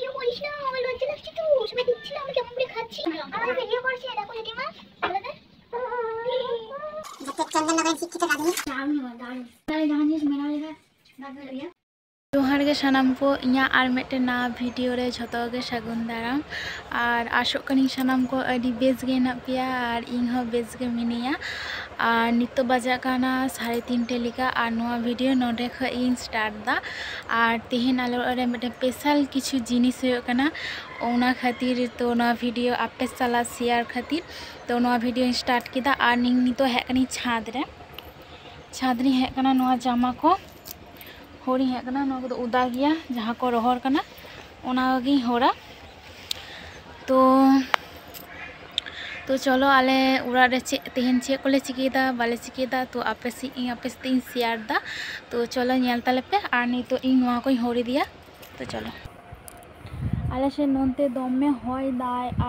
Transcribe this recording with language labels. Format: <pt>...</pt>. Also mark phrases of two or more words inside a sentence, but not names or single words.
<sat>जोहार गे सानाम को इया आर मेटे ना वीडियो रे झतो गे सगुन दाराम और आशोक कनी सानाम को अडी बेस गे ना पिया और इन हो बेस गे मिनिया और नितो बजा काना 3:30 लिका और नोआ वीडियो नोडे ख इन स्टार्ट दा और तेहेन आलो रे मेटे स्पेशल</sat> <bn>কিছু জিনিস</bn> <sat>होयो कना ओना खातिर तो नोआ वीडियो आपे साला शेयर खातिर तो नोआ वीडियो स्टार्ट किदा और नितो हे कनी छाद रे हे कना नोआ जामा को होरी है कना नोआ को उदा गया जहाँ को रोहर कना ओना गी होरा तो चलो आले उड़ा रे तेहन चे कोले चिकेदा बाले चिकेदा तो आपे शेयर दा तो चलो नेल ताले पे और नितो इन नोआ को होरी दिया तो चलो आले से नोनते दमे होय दाय और</sat>